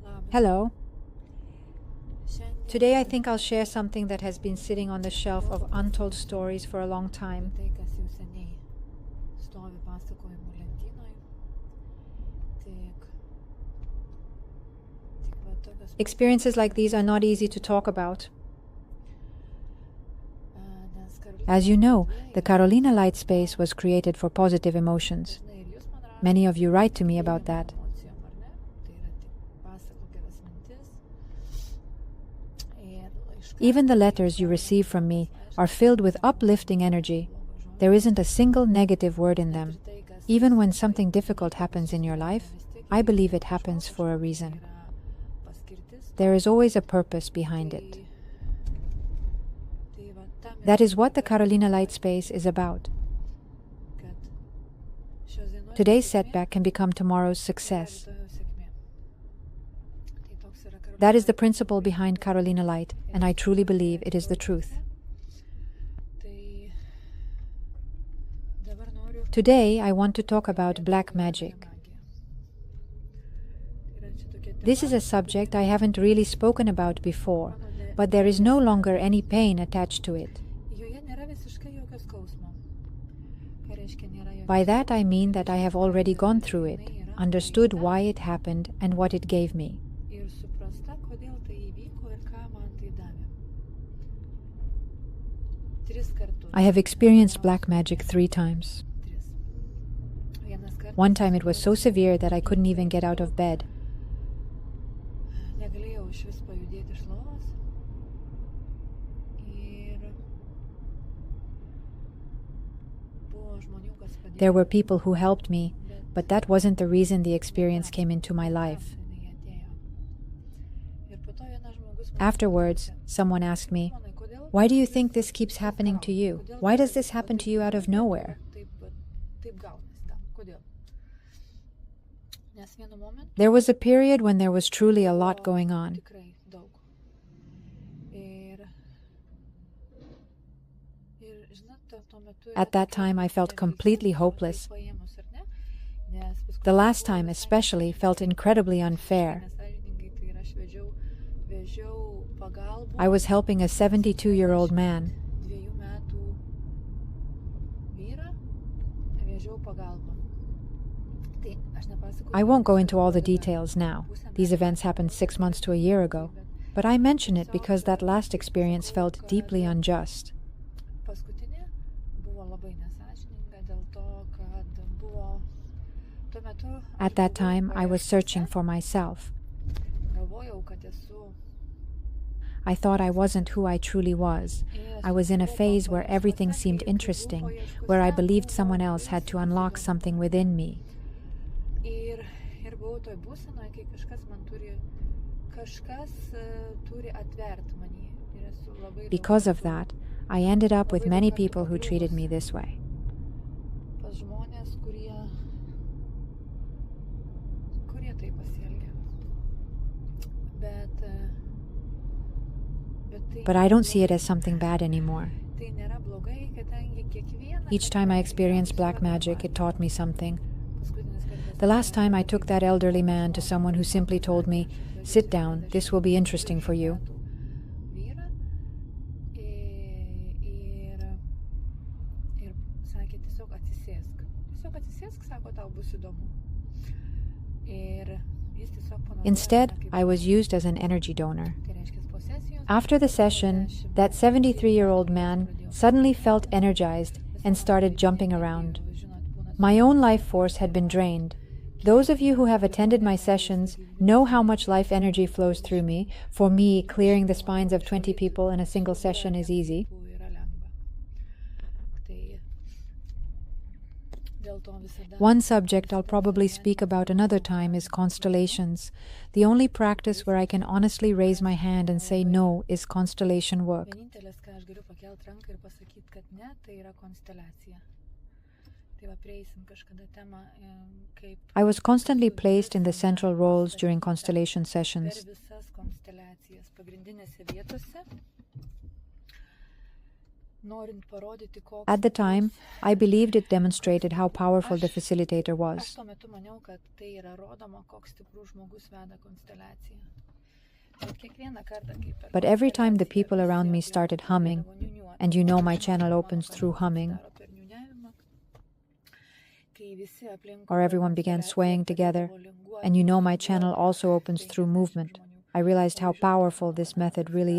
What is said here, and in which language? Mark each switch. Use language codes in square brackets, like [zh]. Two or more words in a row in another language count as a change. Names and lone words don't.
[en] Hello. Today I think I'll share something that has been sitting on the shelf of untold stories for a long time. [lt] Tai, kas jau seniai stovi pasakojimų lentynoj. Tik va tokios [en] Experiences like these are not easy to talk about. [lt] nes Karolina [en] As you know, the Carolina Light Space was created for positive emotions. [lt] dažnai ir jūs man rašote [en] Many of you write to me about that. [lt] emocijom, ar ne? Tai yra tik pasakok geras mintis. Ir laiškai [en] Even the letters you receive from me are filled with uplifting energy. There isn't a single negative word in them. [lt] tai, kas [en] Even when something difficult happens in your life, I believe it happens for a reason. [lt] yra paskirtis. [en] There is always a purpose behind it. [lt] Tai va tam ir [en] That is what the Carolina Light Space is about. [lt] kad šios dienos [en] Today's [lt] sėkmė [en] setback can become tomorrow's success. [lt] rytojaus sėkmė. Tai toks yra Karolina. [en] That is the principle behind Carolina Light, and I truly believe it is the truth. [lt] Tai dabar noriu [en] Today, I want to talk about black magic. [lt] magiją. Tai yra čia tokia tema, [en] This is a subject I haven't really spoken about before, but there is no longer any pain attached to it. [lt] joje nėra visiškai jokio skausmo. Ką reiškia nėra jokio By that I mean that I have already gone through it, understood why it happened and what it gave me. ir suprasta, kodėl tai įvyko ir ką man tai davė. 3 kartus. [en] I have experienced black magic 3 times. 3. [lt] Vienas kartas [en] One time it was so severe that I couldn't even get out of bed. [lt] negalėjau iš vis pajudėti iš lovos. Ir buvo žmonių, kas padėjo. [en] There were people who helped me, but that wasn't the reason the experience came into my life. [lt] jinai atėjo. Ir po to vienas žmogus man [en] Afterwards, someone asked me, [lt] "Simonai, kodėl [en] "Why do you think this keeps happening to you? Why does this happen to you out of nowhere?" [lt] taip gaunasi tam? Kodėl? Nes vienu momentu [en] There was a period when there was truly a lot going on. [lt] tikrai daug. Ir žinot, tuo metu [en] At that time, I felt completely hopeless. [lt] paėmus, ar ne? Nes paskui [en] The last time, especially, felt incredibly unfair. [lt] nesąžiningai, tai yra aš vežiau pagalbą [en] I was helping a 72-year-old man. [lt] 2 metų vyrą, vežiau pagalbą. Tai aš nepasakoju. [en] I won't go into all the details now. These events happened 6 months to a year ago. But I mention it because that last experience felt deeply unjust. [lt] Paskutinė buvo labai nesąžininga dėl to, kad buvo tuo metu [en] At that time, I was searching for myself. [lt] galvojau, kad esu [en] I thought I wasn't who I truly was. I was in a phase where everything seemed interesting, where I believed someone else had to unlock something within me. [lt] ir buvau toj būsenoje, kai kažkas turi atvert manį. Ir esu labai [en] Because of that, I ended up with many people who treated me this way. [lt] pas žmonės, kurie taip pasielgia. Bet tai [en] But I don't see it as something bad anymore. [lt] tai nėra blogai, kadangi kiekvieną [en] Each time I experienced black magic, it taught me something. [lt] paskutinis kartas [en] The last time I took that elderly man to someone who simply told me, "Sit down, this will be interesting for you." [lt] vyrą ir sakė tiesiog atsisėsk. Tiesiog atsisėsk, sako, tau bus įdomu. Ir jis tiesiog panaudojo [en] Instead, [lt] mane kaip- [en] I was used as an energy donor. [lt] tai reiškia, po sesijos [en] After the session, that 73-year-old man suddenly felt energized and started jumping around. [lt] žinot, būna [en] My own life force had been drained. Those of you who have attended my sessions know how much life energy flows through me. For me, clearing the spines of 20 people in a single session is easy. [lt] yra lengva. Tai dėl to visada [en] One subject I'll probably speak about another time is constellations. The only practice where I can honestly raise my hand and say no is constellation work. [lt] vienintelis, ką aš galiu pakelti ranką ir pasakyti, kad ne, tai yra konsteliacija. Tai va, prieisim kažkada temą, kaip [en] I was constantly placed in the central roles during constellation [lt] per [en] sessions. [lt] visas konsteliacijas pagrindinėse vietose. norint parodyti, koks [en] At the time, [lt] stiprus. [en] I believed it demonstrated how powerful the facilitator [lt] Aš [en] was. [lt] tuo metu maniau, kad tai yra rodoma, koks stiprus žmogus veda konsteliaciją. Bet kiekvieną kartą, kai per [en] But every time the [lt] konsteliaciją [en] people [lt] visi [en] around me [lt] aplinkui [en] started humming, [lt] pradėdavo niūniuoti, [en] and you know my [lt] aš [en] channel [lt] matau, [en] opens [lt] mano [en] through [lt] kūnas [en] humming, [lt] pasidaro per niūniavimą. Kai visi aplinkui [en] or [lt] per [en] everyone began [lt] konsteliaciją [en] swaying together, [lt] pradėdavo linguoti, [en] and you know my channel [lt] siūbuoti, [en] also opens through 50 movement, [lt] žmonių [en] I realized how [lt] labai žiauriai [en] powerful [lt] mano [en] this [lt] kūnas [en] method really